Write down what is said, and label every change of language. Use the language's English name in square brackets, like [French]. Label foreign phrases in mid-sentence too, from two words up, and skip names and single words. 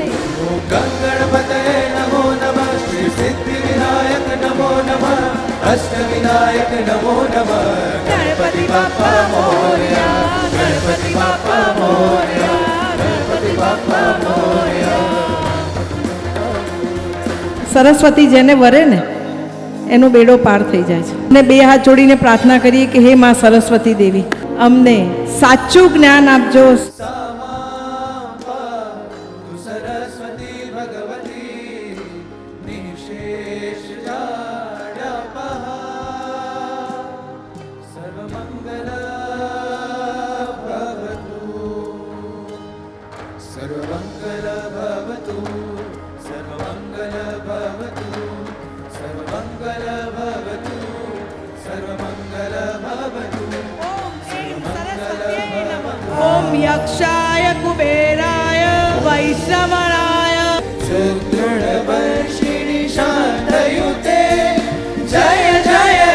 [Sanskrit] गणपतये नमो नमः, श्री सिद्धिविनायक नमो नमः, अष्टविनायक नमो नमः, [Marathi] गणपति बाप्पा मोरया, गणपति बाप्पा मोरया, गणपति बाप्पा मोरया. [Gujarati] સરસ્વતી જેને વરે ને એનો બેડો પાર થઈ જાય છે. અને બે હાથ જોડીને પ્રાર્થના કરીએ કે હે માં સરસ્વતી દેવી, અમને સાચું જ્ઞાન આપજો. [Sanskrit] सरस्वती भगवती निशेष जाड्यापहा, सर्वमंगल भवतु, सर्वमंगल भवतु, सर्वमंगल भवतु, सर्वमंगल भवतु, सर्वमंगल भवतु. ઓમ યક્ષાય કુબેરાય વૈશ્રવણાય सुदृढ़ वर्षिणि शान्तयुते जय जय